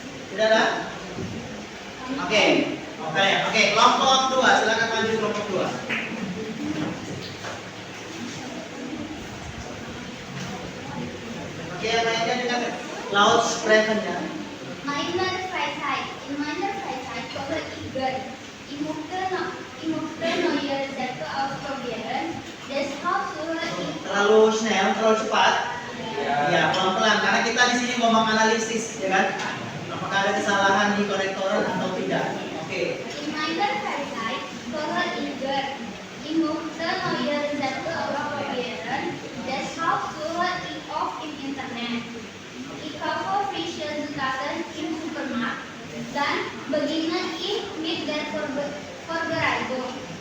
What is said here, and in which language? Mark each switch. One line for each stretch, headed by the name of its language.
Indonesian: Tidak ada? Oke, kelompok 2, silakan maju kelompok 2. Oke, yang lainnya dengan loudspreaker-nya.
German: Meiner Freizeit. In meiner Freizeit komme ich gern. Ich möchte neue Sätze ausprobieren. Deshalb suche ich
Indonesian: Terlalu snel, terlalu cepat. Ya, pelan-pelan karena kita di sini mau menganalisis, ya kan? Apakah ada kesalahan di konektoran atau tidak? Oke.
German: in meiner Freizeit komme ich gern. Ich möchte neue Sätze ausprobieren. Deshalb suche ich oft im Internet. Ich kaufe frische Zutaten im Supermarkt. Dann beginne ich mit der Vorbereitung.